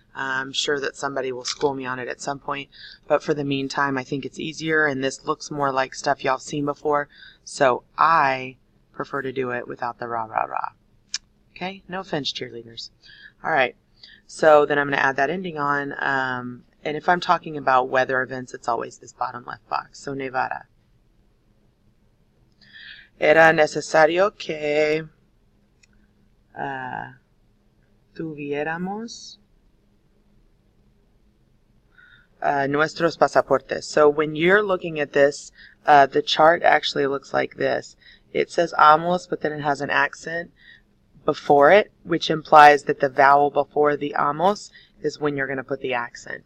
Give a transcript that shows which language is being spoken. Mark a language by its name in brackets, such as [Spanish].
[English] I'm sure that somebody will school me on it at some point, but for the meantime, I think it's easier, and this looks more like stuff y'all have seen before, so I prefer to do it without the ra, ra, ra. Okay, no offense, cheerleaders. All right, so then I'm going to add that ending on, and if I'm talking about weather events, it's always this bottom left box. So nevara. [Spanish] Era necesario que tuviéramos nuestros pasaportes. [English] So when you're looking at this, the chart actually looks like this. It says amos, but then it has an accent before it, which implies that the vowel before the amos is when you're going to put the accent.